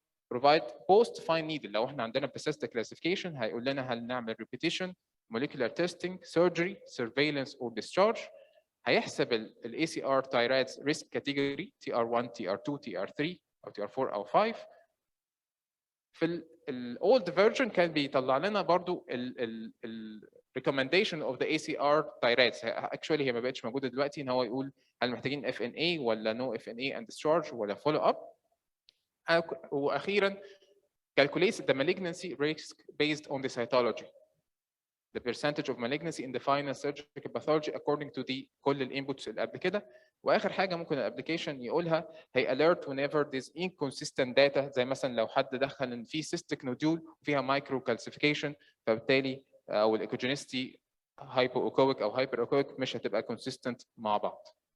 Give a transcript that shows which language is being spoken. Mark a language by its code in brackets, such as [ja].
[en] Provide post fine needle [ar] لو احنا عندنا [en] persistent classification [ar] هيقول لنا هل نعمل [en] repetition, molecular testing, surgery, surveillance or discharge. [ar] هيحسب ال ACR Thyroid risk category TR1, TR2, TR3 أو TR4 أو 5. في ال old version كان بيطلع لنا برضو ال [en] recommendation of the ACR Thyroid. [ar] Actually هي ما بقتش موجودة دلوقتي إن هو يقول هل محتاجين FNA ولا no FNA [en] and discharge [ar] ولا follow up. وأخيرا [en] calculates the malignancy risk based on the cytology. The percentage of malignancy in the final surgical pathology according to the [ar] كل الانبوتس اللي قبل كده. واخر حاجه ممكن الابلكيشن يقولها هي [en] alert whenever there's inconsistent data، [ar] زي مثلا لو حد دخل ان في cystic nodule وفيها مايكرو كالسيفيكيشن، فبالتالي او الايكوجينيستي هايبو اوكويك او هايبر اوكويك مش هتبقى consistent مع بعض.